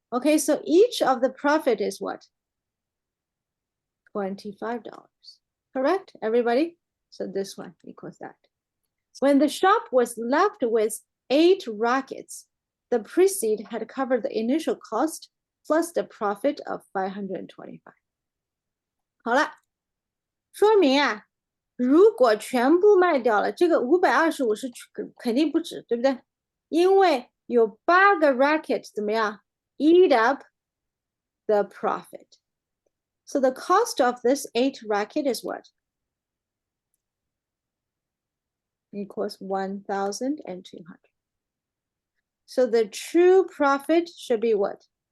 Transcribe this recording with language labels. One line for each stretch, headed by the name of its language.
English: Okay, so each of the profit is what? $25. Correct, everybody? So this one equals that. When the shop was left with 8 rackets, the proceeds had covered the initial cost plus the profit of $525.
Chinese: 好了，说明啊，如果全部卖掉了，这个525是肯定不止，对不对？因为有8个 racket 怎么样
English: eat up the profit. So the cost of this 8 racket is what? Equals 1,200. So the true profit should be what?